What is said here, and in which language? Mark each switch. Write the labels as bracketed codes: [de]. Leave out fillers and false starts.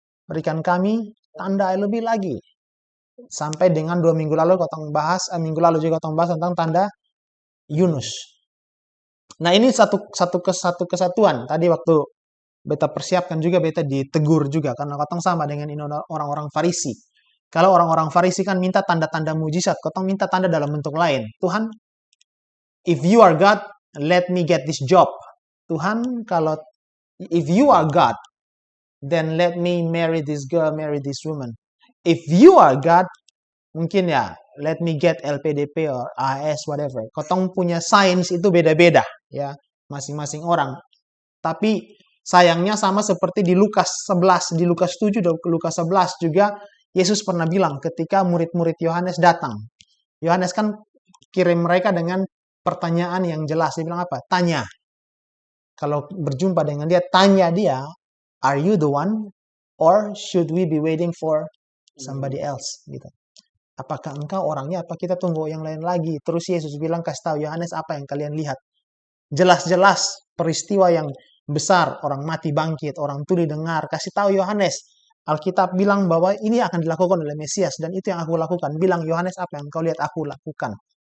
[id] Berikan kami tanda lebih lagi. Sampai dengan 2 minggu lalu minggu lalu juga kita bahas tentang tanda Yunus. Nah, ini satu kesatuan. Tadi waktu beta persiapkan juga, beta ditegur juga karena kita sama dengan orang-orang Farisi. Kalau orang-orang Farisi kan minta tanda-tanda mujizat, kita minta tanda dalam bentuk lain. [en] Tuhan, if you are God, let me get this job. Tuhan, if you are God, then let me marry this girl, marry this woman. If you are God, [id] mungkin ya, [en] let me get LPDP or AS, whatever. [id] Kotong punya sains itu beda-beda, ya, masing-masing orang. Tapi sayangnya sama seperti di Lukas 11, di Lukas 7 dan Lukas 11 juga Yesus pernah bilang ketika murid-murid Yohanes datang. Yohanes kan kirim mereka dengan pertanyaan yang jelas. Dia bilang apa? Tanya. Kalau berjumpa dengan dia, tanya dia, [en] are you the one? Or should we be waiting for somebody else? [id] Gitu. Apakah engkau orangnya? Apa kita tunggu yang lain lagi? Terus Yesus bilang, kasih tahu Yohanes apa yang kalian lihat. Jelas-jelas peristiwa yang besar, orang mati bangkit, orang tuli dengar. Kasih tahu Yohanes. Alkitab bilang bahwa ini akan dilakukan oleh Mesias. Dan itu yang aku lakukan. Bilang, Yohanes, apa yang kau lihat aku lakukan.